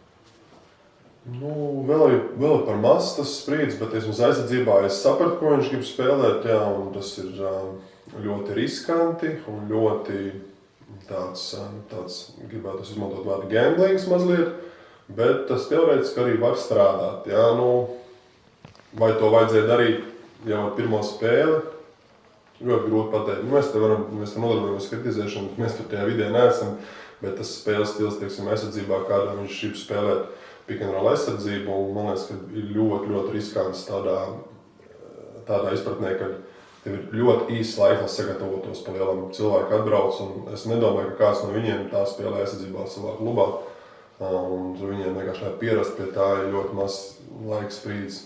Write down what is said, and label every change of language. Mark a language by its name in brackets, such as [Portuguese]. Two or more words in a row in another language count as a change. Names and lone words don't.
[Latvian] Vēl ir par maz tas sprīdis, bet aizsardzībā es sapratu, ko viņš grib spēlēt, jā, un tas ir ļoti riskanti un ļoti tāds gribētu izmantot vārdu gamblings mazliet, bet tas teorētiski arī var strādāt, jā, vai to vajadzēja darīt jau ar pirmo spēli, ļoti grūti pateikt. Mēs te nodarbojamies kritizēšanu, mēs tur tajā vidē neesam, bet tas spēles stils, teiksim, aizsardzībā, kādā viņš šī spēlēt [English] pick and roll [Latvian] aizsardzību, un man liekas, ka ir ļoti, ļoti riskants tādā izpratnē, ka tev ir ļoti īsts laiks, lai sagatavotos pa lielam. Cilvēki atbrauc, un es nedomāju, ka kāds no viņiem tā spēlē aizsardzībā savā klubā, un viņiem vienkārši pierast pie tā ir ļoti maz laika sprīdis.